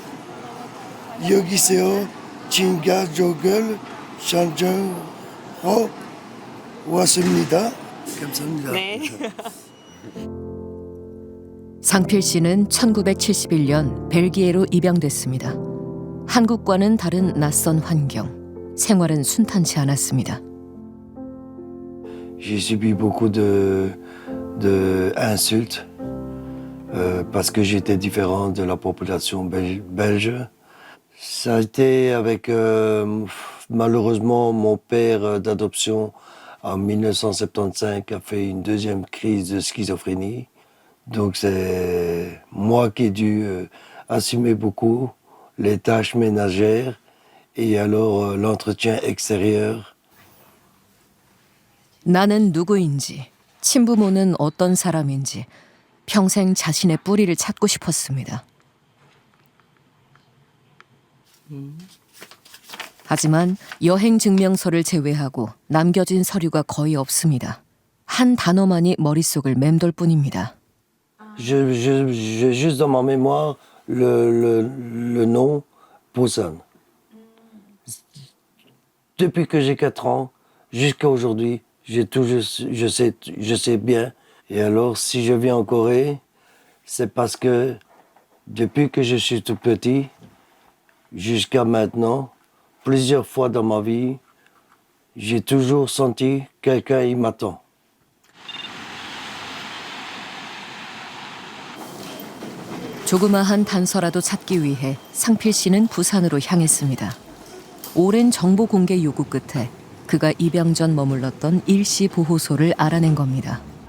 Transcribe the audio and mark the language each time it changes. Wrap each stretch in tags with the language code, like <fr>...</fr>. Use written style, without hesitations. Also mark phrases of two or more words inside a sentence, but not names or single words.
<ko>여기서 친가족을 선정하고 왔습니다. 감사합니다. 네. 상필 씨는 1971년 벨기에로 입양됐습니다. 한국과는 다른 낯선 환경, 생활은 순탄치 않았습니다.</ko> <fr>J'ai subi beaucoup d'insultes parce que j'étais différent de la population belge. Ça a été avec malheureusement mon père d'adoption en 1975 a fait une deuxième crise de schizophrénie. Donc c'est moi qui ai dû assumer beaucoup les tâches ménagères et alors l'entretien extérieur.</fr> <ko>나는 누구인지, 친부모는 어떤 사람인지 평생 자신의 뿌리를 찾고 싶었습니다. 하지만 여행 증명서를 제외하고 남겨진 서류가 거의 없습니다. 한 단어만이 머릿속을 맴돌 뿐입니다.</ko> <fr>J'ai juste dans ma mémoire le nom Poussin. Depuis que j'ai 4 ans jusqu'à aujourd'hui, je sais bien. Et alors, si je viens en Corée, c'est parce que depuis que je suis tout petit, jusqu'à maintenant, plusieurs fois dans ma vie, j'ai toujours senti quelqu'un qui m'attend.</fr> <ko>조그마한 단서라도 찾기 위해 상필 씨는 부산으로 향했습니다. 오랜 정보 공개 요구 끝에 그가 입양 전 머물렀던 일시 보호소를 알아낸 겁니다.</ko>